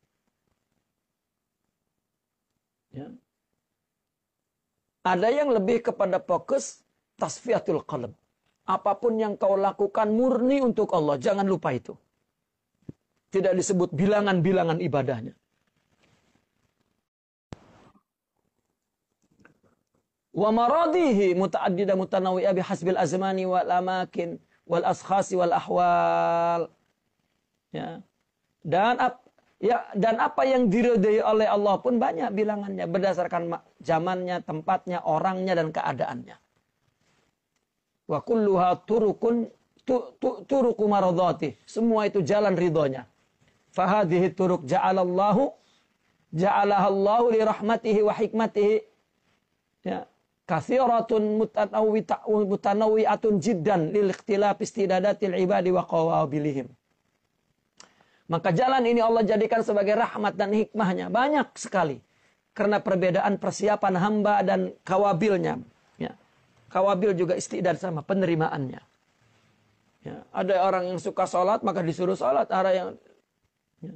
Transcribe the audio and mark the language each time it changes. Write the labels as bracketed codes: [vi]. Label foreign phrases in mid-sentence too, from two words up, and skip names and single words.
[id] Ya. Ada yang lebih kepada fokus [ar] تصفية القلب. [id] Apapun yang kau lakukan murni untuk Allah. Jangan lupa itu. Tidak disebut bilangan-bilangan ibadahnya. [ar] ومراضيه متعددة متنوعة بحسب الأزمان والأماكن والأشخاص والأحوال. [id] Ya. Dan apa yang diridhai oleh Allah pun banyak bilangannya berdasarkan zamannya, tempatnya, orangnya dan keadaannya. [ar] وكلها طرق مرضاته. [id] Semua itu jalan ridhonya. [ar] فهذه طرق جعلها الله لرحمته وحكمته. [id] Ya. [ar] كثيرة متنوعة جدا لاختلاف استعدادات العباد وقوابلهم. [id] Maka jalan ini Allah jadikan sebagai rahmat dan hikmahnya. Banyak sekali. Karena perbedaan persiapan hamba dan kawabilnya. Ya. Kawabil juga istidad sama penerimaannya. Ya. Ada orang yang suka sholat, maka disuruh sholat. Ada yang... Ya.